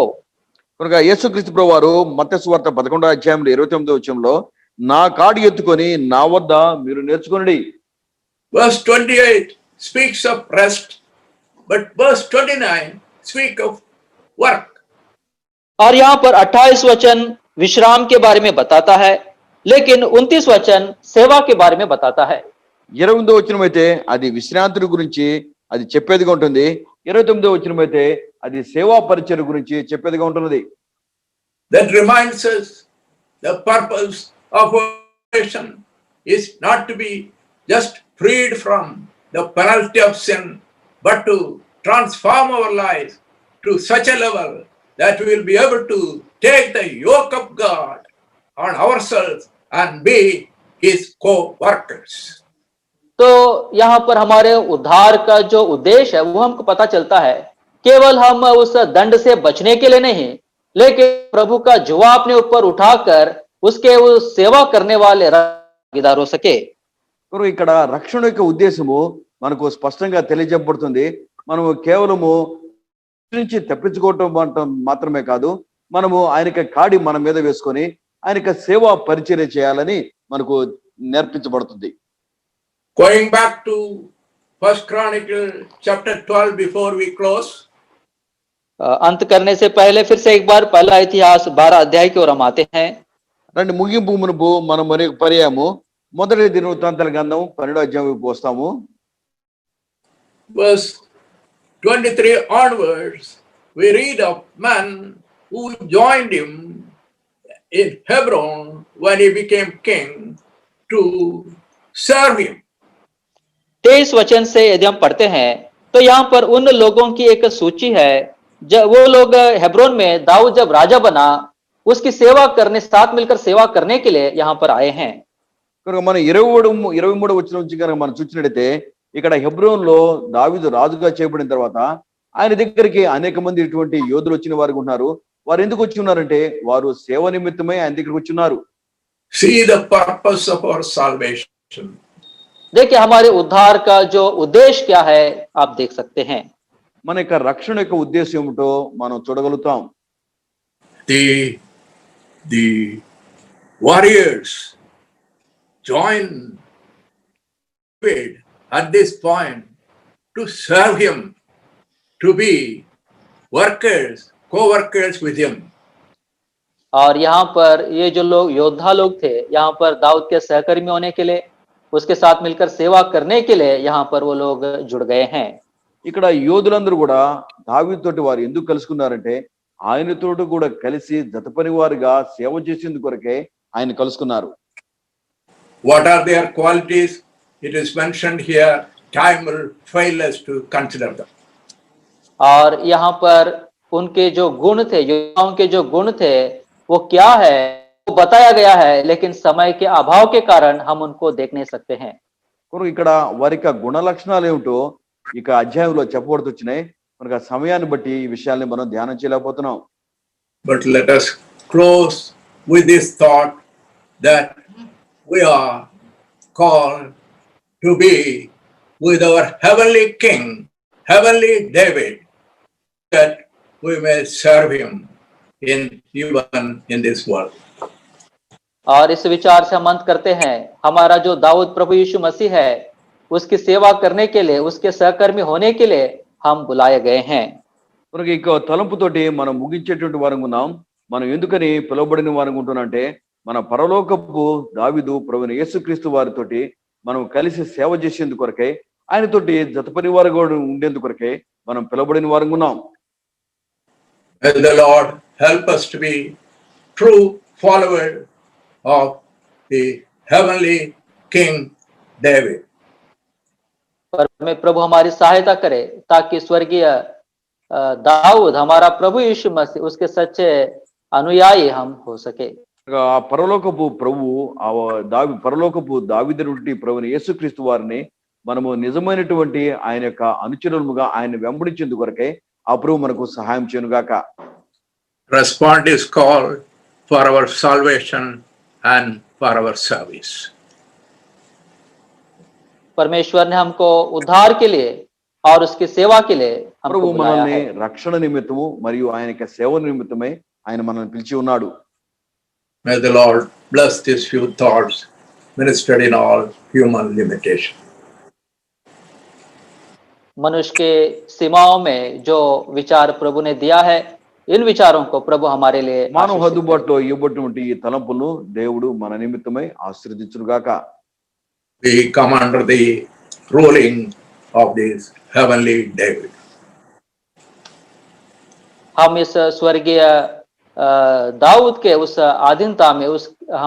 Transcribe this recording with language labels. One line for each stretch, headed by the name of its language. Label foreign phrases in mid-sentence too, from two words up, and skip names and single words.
Telugu: కనుక యేసుక్రీస్తు ప్రభువు వారు మత్తయి సువార్త 11వ అధ్యాయంలో 29వ వచనంలో నా కాడి ఎత్తుకొని నా వద్ద మీరు నేర్చుకొనుడి.
English: Verse 28 speaks of rest, but verse 29 speaks of work.
Hindi: और यहाँ पर 28 वचन विश्राम के बारे में बताता है, लेकिन 29 वचन सेवा के बारे में बताता है.
Telugu: 28వ వచనం అయితే అది విశ్రాంతి గురించి అది చెప్పేదిగా ఉంటుంది. 29వ వచనం అయితే అది సేవా పరిచర్య గురించి చెప్పేదిగా ఉంటున్నది.
English: That reminds us the purpose of salvation is not to be just freed from the penalty of sin, but to transform our lives to such a level that we will be able to take the yoke of God on ourselves and be his co-workers.
Hindi: तो यहाँ पर हमारे उद्धार का जो उद्देश्य है वो हमको पता चलता है, केवल हम उस दंड से बचने के लिए नहीं, लेकिन प्रभु का जुआ अपने ऊपर उठाकर उसके उस सेवा करने वाले भागीदार हो सके.
Telugu: ఇక్కడ రక్షణ యొక్క ఉద్దేశము మనకు స్పష్టంగా తెలియజేయబడుతుంది. మనము కేవలము నుంచి తప్పించుకోవటం మాత్రమే కాదు, మనము ఆయనకి కాడి మన మీద వేసుకొని ఆయనకి సేవా పరిచర్య చేయాలని మనకు నేర్పించబడుతుంది.
English: Going back to 1 Chronicle chapter 12 before we close.
Hindi: अंत करने से पहले फिर से एक बार पहला इतिहास 12 अध्याय की ओर हम आते हैं.
Telugu: రండి ముగింపు మునుపు మనం మరి పర్యాము మొదటి దినవృత్తాంతాల గ్రంథం 12వ అధ్యాయం వైపు వస్తాము.
English: Verse 23 onwards, we read of men who joined him in Hebron when he became king to serve him.
Hindi: 23 वचन से यदि हम पढ़ते हैं तो यहाँ पर उन लोगों की एक सूची है जब वो लोग हेब्रोन में दाऊद जब राजा बना उसकी सेवा करने, साथ मिलकर सेवा करने के लिए यहाँ पर आए हैं.
Telugu: కనుక మనం 23వ వచనం నుంచి కనుక మనం చూసినట్లయితే ఇక్కడ హెబ్రోన్ లో దావీదు రాజుగా చేయబడిన తర్వాత ఆయన దగ్గరికి అనేక మంది ఇటువంటి యోధులు వచ్చిన వారు ఉన్నారు. వారు ఎందుకు వచ్చి ఉన్నారంటే వారు సేవ నిమిత్తమై ఆయన దగ్గరికి వచ్చి ఉన్నారు.
English: See the purpose of our salvation.
Hindi: देखिए हमारे उद्धार का जो उद्देश्य क्या है आप देख सकते हैं.
Telugu: మన యొక్క రక్షణ యొక్క ఉద్దేశం ఏమిటో మనం చూడగలుగుతాం.
English: The warriors join David at this point to serve him, to be workers, co-workers with him.
Hindi: और यहाँ पर ये जो लोग योद्धा लोग थे, यहाँ पर दाऊद के सहकर्मी होने के लिए, उसके साथ मिलकर सेवा करने के लिए यहाँ पर वो लोग जुड़ गए हैं।
Telugu: ఇక్కడ యోధులందరూ కూడా దావీదుతోటి వారు ఎందుకు కలుసుకున్నారంటే ఆయనతోటి కూడా కలిసి జతపని వారుగా సేవ చేసేందుకు కొరకే ఆయన కలుసుకున్నారు.
English: What are their qualities? It is mentioned here. Time will fail us to consider them.
Hindi: और यहाँ पर उनके जो गुण थे, योद्धाओं के जो गुण थे, वो क्या है वो बताया गया है, लेकिन समय के अभाव के कारण हम उनको देख नहीं सकते हैं।
Telugu: కొరకు ఇక్కడ వారి యొక్క గుణ లక్షణాలు ఏమిటో ఇక అధ్యాయంలో చెప్పబడుతూ వచ్చినాయి. మనకు ఆ సమయాన్ని బట్టి ఈ విషయాల్ని మనం ధ్యానం చేయలేకపోతున్నాం.
English: But let us close with this thought that we are called to be with our heavenly King, heavenly David, that we may serve him even in this world.
Hindi: और इस विचार से हम अंत करते हैं, हमारा जो दाऊद प्रभु यीशु मसीह है, उसकी सेवा करने के लिए, उसके सहकर्मी होने के लिए हम बुलाए गए हैं।
Telugu: మనకి ఇక తలంపుతోటి మనం ముగించేటువంటి వారంగా ఉన్నాం. మనం ఎందుకని పిలువబడిన వారంగా ఉంటున్నామంటే మన పరలోకపు దావీదు ప్రభువైన యేసుక్రీస్తు వారితోటి మనం కలిసి సేవ చేసేందుకు కొరకే, ఆయనతోటి జతపని వారుగా ఉండేందుకు కొరకే మనం పిలువబడిన వారంగా ఉన్నాం.
English: May the Lord help us to be true followers of the heavenly King David.
Hindi: पर में प्रभु हमारी सहायता करे ताकि स्वर्गीय दाऊद, हमारा प्रभु यीशु मसीह, उसके सच्चे अनुयायी हम हो सके।
Telugu: ఆ పరలోకపు ప్రభువు పరలోకపు దావీదుని ప్రభువైన యేసుక్రీస్తు వారిని మనము నిజమైనటువంటి ఆయన యొక్క అనుచరులుగా ఆయన వెంబడించేందుకు కొరకే ఆ ప్రభు మనకు సహాయం చేయనుగాక.
English: Respond is called for our salvation and for our service.
Hindi: परमेश्वर ने हमको उद्धार के लिए और उसकी सेवा के लिए हमको
Telugu: ప్రభు
Hindi: बुलाया
Telugu: మనల్ని
Hindi: है।
Telugu: రక్షణ నిమిత్తము మరియు ఆయన యొక్క సేవ నిమిత్తమై ఆయన మనల్ని పిలిచి ఉన్నాడు.
English: May the Lord bless these few thoughts ministered in all human limitation.
Hindi: मनुष्य के सीमाओं में जो विचार प्रभु ने दिया है, इन विचारों को प्रभु हमारे लिए
Telugu: మానవ
Hindi: आशीषित
Telugu: హద్దుబాటులో ఇవ్వబడినటువంటి ఈ తలంపులను దేవుడు మన నిమిత్తమై ఆశీర్వదించునుగాక.
English: We come under the ruling of this heavenly David.
Hindi: हम इस स्वर्गीय दाऊद के उस आधीनता में हम